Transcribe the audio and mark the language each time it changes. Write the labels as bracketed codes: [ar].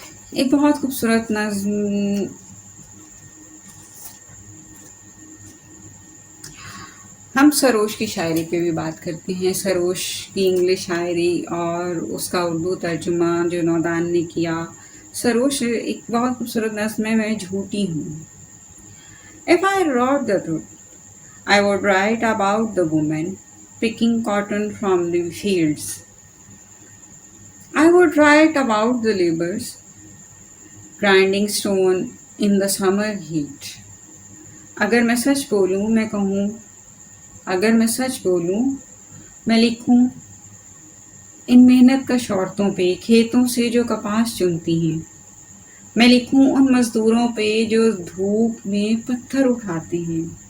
[ur] ایک بہت خوبصورت نظم ہم سروش کی شاعری پہ بھی بات کرتے ہیں. سروش کی انگلش شاعری اور اس کا اردو ترجمہ جو نودان نے کیا. سروش ایک بہت خوبصورت نظم ہے، میں جھوٹی ہوں. [en] If I wrote the truth, I would write about the woman picking cotton from the fields. I would write about the laborers grinding stone in the summer heat. [ur] اگر میں سچ بولوں، میں کہوں، اگر میں سچ بولوں، میں لکھوں ان محنت کش عورتوں پہ کھیتوں سے جو کپاس چنتی ہیں. میں لکھوں ان مزدوروں پہ جو دھوپ میں پتھر اٹھاتے ہیں.